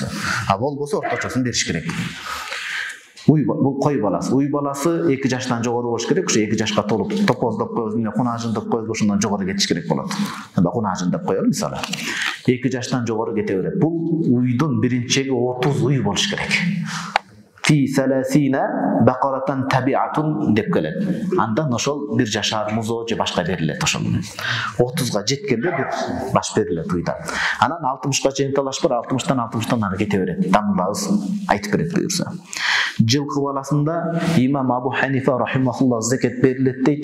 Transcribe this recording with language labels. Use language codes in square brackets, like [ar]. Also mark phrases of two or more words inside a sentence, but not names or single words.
[ky] А болбосо орточосун бериш керек. Бул кой баласы. Уй баласы 2 жаштан жогору болуш керек. Ошо 2 жашка толуп, топоздоп коебуз, мына кунажын деп коебуз, ошондон жогору кетиш керек болот. Анда кунажын деп коелу мисалы. 2 жаштан жогору кете берет. Бул уйдун биринчиги 30 уй болуш керек. [ar] في 30 بقرة تبيع [ky] деп келет. Андан ошол 1 жашар музо же башка берилет ошол. 30га жеткенде бир баш берилет уйда. Анан 60га чейин талаш бар, 60тан ары кете берет. Дамбабыз айтып берет буюрса. Жылкы баласында имам Абу Ханифа рахимахуллах зекет берилет дейт.